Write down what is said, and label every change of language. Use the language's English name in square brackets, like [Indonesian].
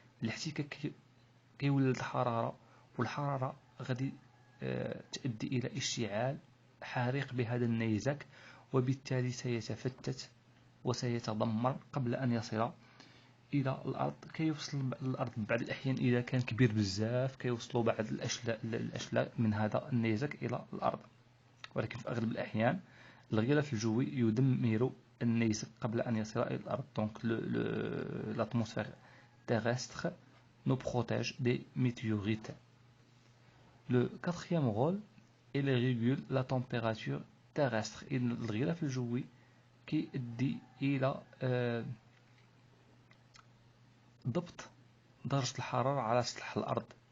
[Arabic] الاحتكاك كيولد الحرارة، والحرارة غادي تؤدي إلى اشتعال حريق بهذا النيزك، وبالتالي سيتفتت وسيتدمر قبل أن يصل إلى الأرض. كيوصل الأرض بعض الأحيان إذا كان كبير بزاف كيوصلوا بعض الأشلاء من هذا النيزك إلى الأرض، ولكن في أغلب الأحيان الغلاف الجوي يدمر النيزك قبل أن يصل إلى الأرض. [French] Donc l'atmosphère terrestre nous protège des météorites. Le quatrième rôle, il régule la température terrestre. [Arabic] الغلاف الجوي كيؤدي إلى ضبط درجة الحرارة على سطح الأرض.